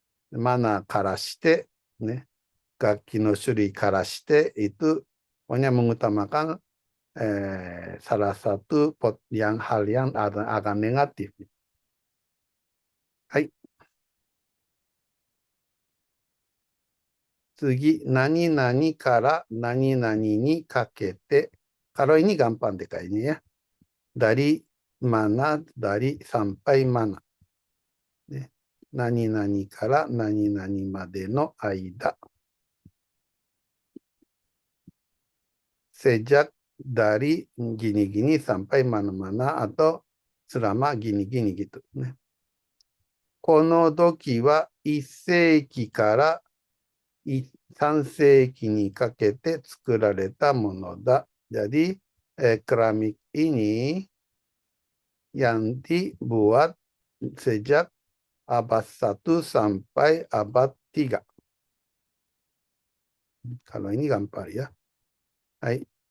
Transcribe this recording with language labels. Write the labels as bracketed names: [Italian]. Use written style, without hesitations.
[Japanese] マナーからして、ね、楽器の種類からして、 [Indonesian] itu pokoknya mengutamakan salah satu hal yang agak negatif。 [Japanese] はい。次、何々から何々にかけて、 [Indonesian] kalau ini gampang deh kayaknya ya. Dari mana, dari sampai mana。 [Japanese] ね、何々から何々までの間。 [Indonesian] sejak dari gini-gini sampai mana-mana atau selama gini-gini gitu。 [Japanese] ね、この土器は1世紀から3世紀にかけて作られたものだ。 [Indonesian] jadi, keramik ini yang dibuat sejak abad 1 sampai abad 3。 kalau ini gampang ya。 はい。